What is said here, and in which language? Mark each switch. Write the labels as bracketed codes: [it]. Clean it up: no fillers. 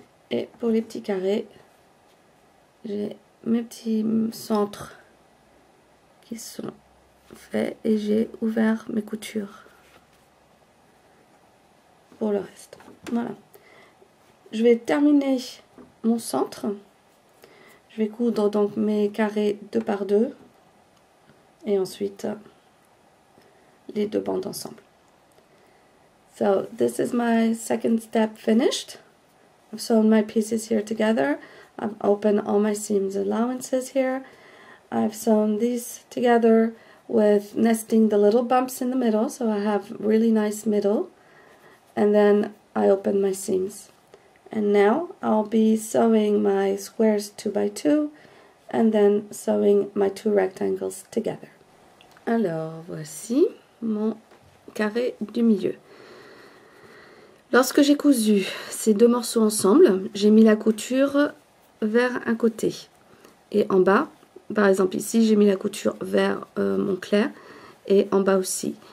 [fr] Et pour les petits carrés, j'ai mes petits centres qui sont faits et j'ai ouvert mes coutures pour le reste. Voilà. Je vais terminer mon centre. Je vais coudre donc mes carrés 2 par 2 et ensuite les 2 bandes ensemble. [en] So this is my second step finished. I've sewn my pieces here together. I've opened all my seams allowances here. I've sewn these together with nesting the little bumps in the middle, so I have really nice middle. And then I open my seams. And now I'll be sewing my squares 2 by 2 and then sewing my 2 rectangles together. [fr] Alors, voici mon carré du milieu. Lorsque j'ai cousu ces deux morceaux ensemble, j'ai mis la couture vers un côté. Et en bas, par exemple ici, j'ai mis la couture vers mon clair et en bas aussi.